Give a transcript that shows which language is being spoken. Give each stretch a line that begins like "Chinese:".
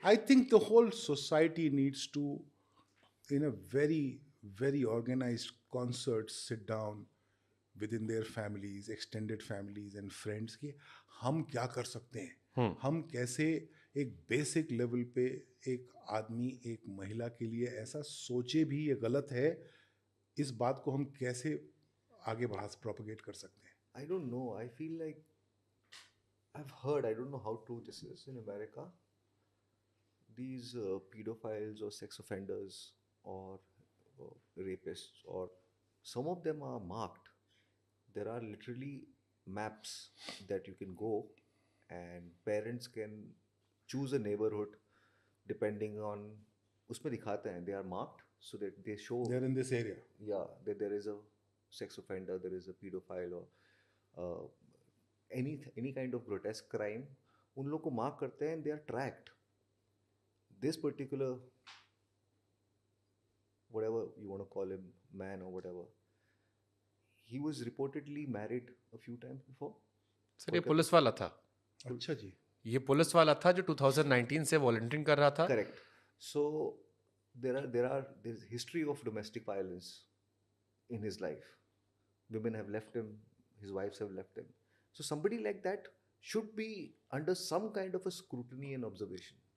English: I think the whole society needs to, in a very organized concert, sit down within their families, extended families and friends
Hindi: कि हम क्या कर सकते हैं, हम कैसे एक बेसिक लेवल पे एक आदमी, एक महिला के लिए ऐसा सोचे भी ये गलत है, इस बात को हम कैसे आगे बढ़ा प्रोपगेट कर सकते हैं।
English: I don't know. I feel like I've heard, I don't know how true this is, in America, these pedophiles or sex offenders or rapists, or some of them are marked. There are literally maps that you can go, and parents can choose a neighborhood depending on,
Hindi: उसमें दिखाते हैं,
English: they are marked so that they show, They're in this area. yeah, that there is a sex offender, there is a pedophile, or any kind of grotesque crime.
Hindi: उन लोग को mark करते हैं,
English: they are tracked. This particular, whatever you want to call him, man or whatever, he was reportedly married a few times before.
Hindi: Sir ये police वाला था, अच्छा जी, ये पुलिस वाला था जो 2019 से वॉलंटियरिंग कर रहा था।
English: Correct. So there's history of domestic violence in his life. Women have left him, his wives have left him. So somebody like that should be under some kind of a scrutiny and observation.